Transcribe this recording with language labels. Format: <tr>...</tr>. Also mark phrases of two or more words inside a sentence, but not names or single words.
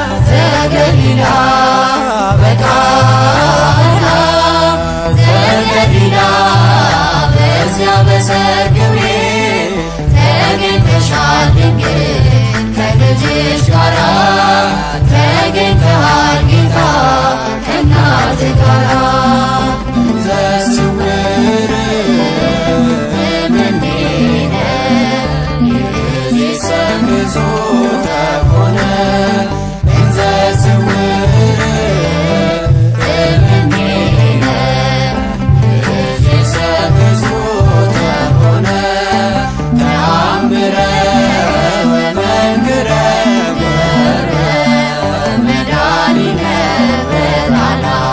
<gez>ዘገሊላ በቃና ዘገሊላ</gez> <am>በዚያ በሰርግ ቤት ተገኝተሻል ድንግል ከልጅሽ ጋራ። ተገኝተሃል ጌታ ከእናት ጋራ።</am> <gez>ዘስውር እምኔነ ይእዜሰ ግዞ ተኮነ። እንዘ ስውር እምኔነ ይእዜሰ ግዞ ተኮነ። ተአምረ ወመንክረ ገብረ መድኃኒነ በቃና</gez>